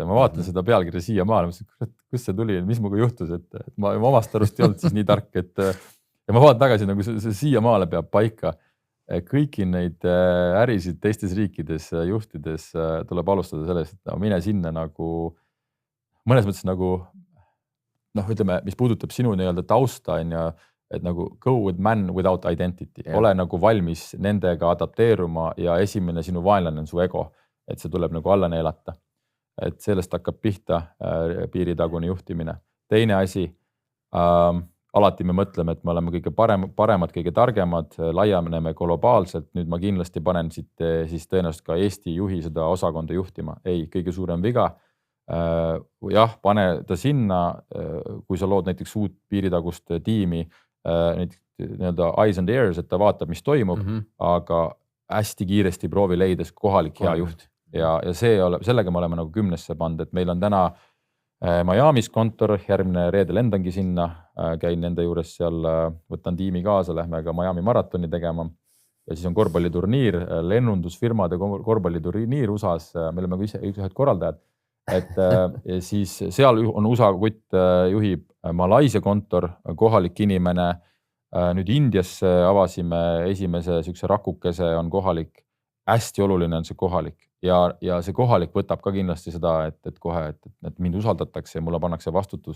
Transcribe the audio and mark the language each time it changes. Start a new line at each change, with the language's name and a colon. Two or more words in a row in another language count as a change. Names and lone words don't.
Estonian: Ma vaatan seda pealkirja siia maale, kus see tuli, mis muga juhtus, et ma omast arust ei olnud siis nii tark, ja ma vaatan tagasi, nagu see siia maale peab paika. Kõiki neid ärisid teistes riikides juhtides tuleb alustada sellest, et mine sinna nagu, mõnes mõttes nagu, ütleme, mis puudutab sinu nii-öelda tausta, et nagu
English: go with man without identity.
Estonian: Ole nagu valmis nendega adapteeruma ja esimene sinu vaenlane on su ego. Et see tuleb nagu alla neelata. Et sellest hakkab pihta piiritagune juhtimine. Teine asi, alati me mõtleme, et me oleme kõige paremad, kõige targemad, laieneme globaalselt. Nüüd ma kindlasti panen siit siis tõenäoliselt ka Eesti juhi seda osakonda juhtima. Ei, kõige suurem viga. Jah, pane ta sinna, kui sa lood näiteks uut piiritagust tiimi, nii-öelda
English: eyes and ears,
Estonian: et ta vaatab, mis toimub, aga hästi kiiresti proovi leides kohalik hea juht. Ja sellega me oleme nagu 10-sse pannud, et meil on täna Miami's kontor, järgmine reede lendangi sinna, käin nende juures seal, võtan tiimi kaasa, lähme ka Miami maratoni tegema ja siis on korvpalliturniir, lennundusfirmade korvpalliturniir USA's, me oleme ise ühed korraldajad, et siis seal on USA kutt juhib Malaisia kontor, kohalik inimene, nüüd Indiasse avasime esimese sükse rakukese, on kohalik, hästi oluline on see kohalik ja see kohalik võtab ka kindlasti seda, et kohe, et mind usaldatakse ja mulle pannakse vastutus.